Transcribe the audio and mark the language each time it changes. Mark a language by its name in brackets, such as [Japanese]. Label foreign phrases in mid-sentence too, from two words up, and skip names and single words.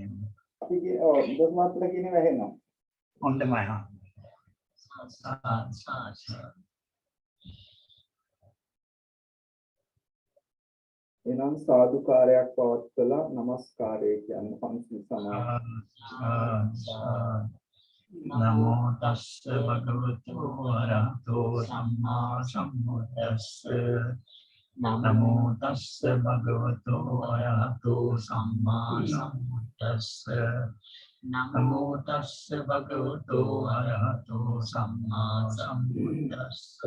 [Sinhala] අපි දොස්තර මහත්තයා කියන්නේ ඇහෙනවා හොඳමයි එනම් සාදුකාරයක් පවත්වලා නමස්කාරය කියන්නේ පන්සිල් සමාදන් [Pali] නමෝ තස්ස භගවතු වරහතෝ සම්මා සම්බුද්දස්ස නමෝ තස්ස භගවතු වරහතෝ සම්මා සම්බුද්දස්ස නමෝ තස්ස භගවතු වරහතෝ සම්මා සම්බුද්දස්ස